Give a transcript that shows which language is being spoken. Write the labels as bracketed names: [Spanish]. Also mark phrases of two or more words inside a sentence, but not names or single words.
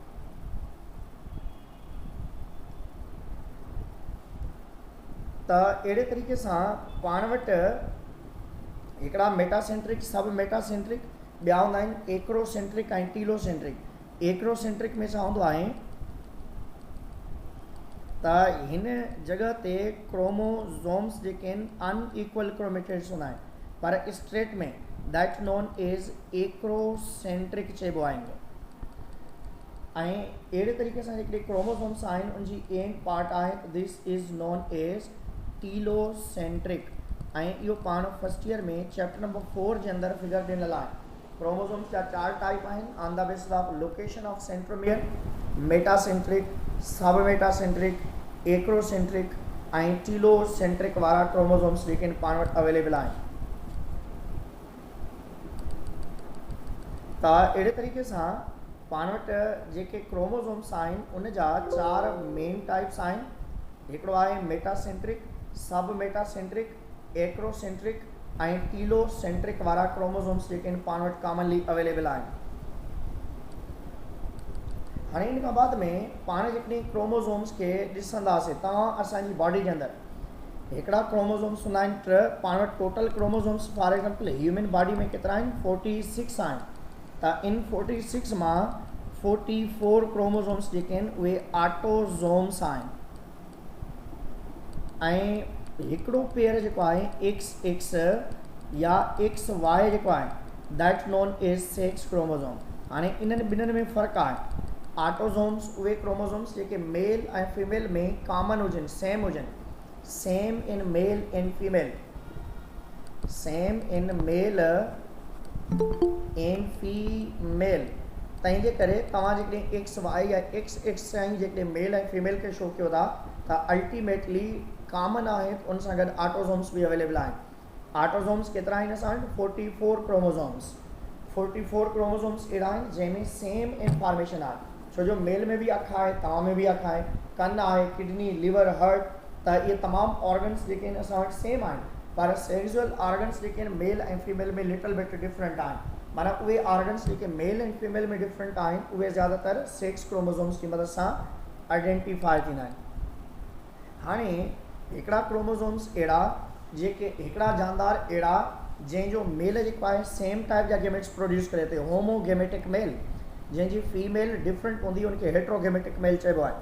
[Sindhi] त अहिड़े तरीक़े सां पाण वटि हिकिड़ा [English] metacentric, sub metacentric, [Sindhi] ॿिया हूंदा आहिनि एक्रोसेंट्रिक ऐं टीलोसेंट्रिक। एक्रोसेंट्रिक में छा हूंदो आहे त हिन जॻह ते क्रोमोसोम्स जेके आहिनि [English] unequal chromatids [Sindhi] हूंदा आहिनि, पर स्ट्रेट में [English] that known as acrocentric [Sindhi] चइबो आहे। ऐं अहिड़े तरीक़े सां हिकिड़े क्रोमोसोम्स आहिनि उनजी [English] end part [Sindhi] आहे, [English] this is known as telocentric, [Sindhi] ऐं इहो पाण [English] first year [Sindhi] में [English] chapter number 4 [Sindhi] जे अंदरि फिगर ॾिनल आहे। क्रोमोसोम्स जा 4 टाइप आहिनि [English] on the basis of location of centromere, metacentric, sub metacentric, acrocentric [Sindhi] ऐं टीलोसेंट्रिक वारा क्रोमोसोम्स जेके पाण वटि अवेलेबल आहिनि। त अहिड़े तरीक़े सां पाण वटि जेके क्रोमोसोम्स आहिनि उन जा 4 [English] main types [Sindhi] आहिनि। हिकिड़ो आहे [English] metacentric, sub metacentric, acrocentric [Sindhi] ऐं टीलोसेंट्रिक वारा क्रोमोसोम्स जेके आहिनि पाण वटि [English] commonly available [Sindhi] आहिनि। हाणे इन खां बाद में पाण जेकॾहिं क्रोमोसोम्स खे ॾिसंदासीं, तव्हां असांजी बॉडी जे अंदरि हिकिड़ा क्रोमोसोम्स हूंदा आहिनि 3, पाण वटि [English] total chromosomes for example human body [Sindhi] में केतिरा आहिनि 46 आहिनि। त इन 46 मां 44 क्रोमोसोम्स जेके आहिनि उहे ऑटोसोम्स आहिनि, ऐं हिकिड़ो पेयर जेको आहे XX या XY जेको आहे [English] that known as sex chromosome. [Sindhi] हाणे इन्हनि ॿिन्हिनि में फ़र्क़ु आहे। ऑटोसोम्स उहे क्रोमोसोम्स जेके मेल ऐं फीमेल में कॉमन हुजनि, सेम हुजनि, [English] same in male and female, same in male and female. [Sindhi] तंहिंजे करे तव्हां जेकॾहिं XY या XX सां जेकॾहिं मेल ऐं फीमेल खे शो कयो था त [English] ultimately common [Sindhi] आहे, उन सां गॾु ऑटोसोम्स बि अवेलेबल आहिनि। ऑटोसोम्स केतिरा आहिनि असां वटि 44 क्रोमोसोम्स। 44 क्रोमोसोम्स अहिड़ा आहिनि जंहिंमें [English] same information [Sindhi] आहे, छो जो मेल में बि अखि आहे, तव्हां में बि अखि आहे, कन आहे, [English] kidney, liver, heart, [Sindhi] त इहे तमामु ऑर्गन्स जेके आहिनि असां वटि सेम आहिनि, पर [English] sexual organs [Sindhi] जेके आहिनि मेल ऐं फीमेल में [English] little bit different [Sindhi] आहिनि। माना उहे ऑर्गन्स जेके मेल ऐं फीमेल में डिफरेंट आहिनि उहे ज़्यादातर [English] sex chromosomes [Sindhi] जी मदद सां आइडेंटिफाई थींदा आहिनि। हाणे हिकिड़ा क्रोमोसोम्स अहिड़ा जेके, हिकिड़ा जानदार अहिड़ा जंहिंजो मेल जेको आहे [English] same type [Sindhi] जा [English] gametes produce [Sindhi] करे थो, [English] homogametic male, [Sindhi] जंहिंजी फीमेल डिफरेंट हूंदी उनखे [English] heterogametic male [Sindhi] चइबो आहे।